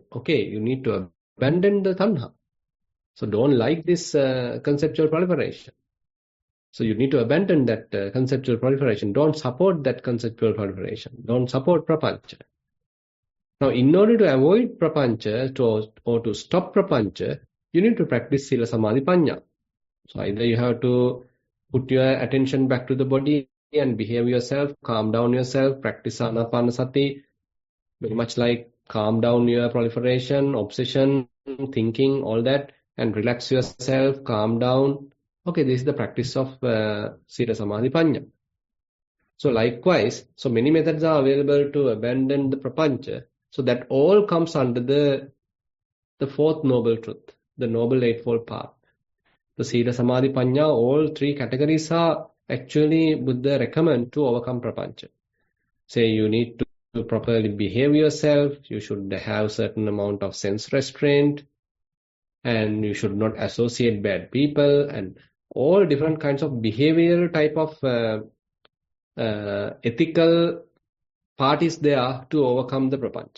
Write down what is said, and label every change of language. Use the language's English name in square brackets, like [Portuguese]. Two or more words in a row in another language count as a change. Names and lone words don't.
[English] Okay, you need to abandon the tanha. So don't like this conceptual proliferation. So you need to abandon that conceptual proliferation. Don't support that conceptual proliferation. Don't support prapancha. Now, in order to avoid prapancha or to stop prapancha, you need to practice [Pali] sila samadhi panya. [English] So either you have to put your attention back to the body and behave yourself, calm down yourself, practice anapanasati, very much like calm down your proliferation, obsession, thinking, all that, and relax yourself, calm down. Okay, this is the practice of [Pali] sila samadhi panya. [English] So likewise, so many methods are available to abandon the prapancha. So that all comes under the fourth noble truth, the noble eightfold path. [Pali] The sila samadhi panya, [English] all three categories are actually Buddha recommend to overcome prapancha. Say you need to properly behave yourself, you should have certain amount of sense restraint, and you should not associate bad people, and all different kinds of behavioral type of ethical part is there to overcome the prapancha.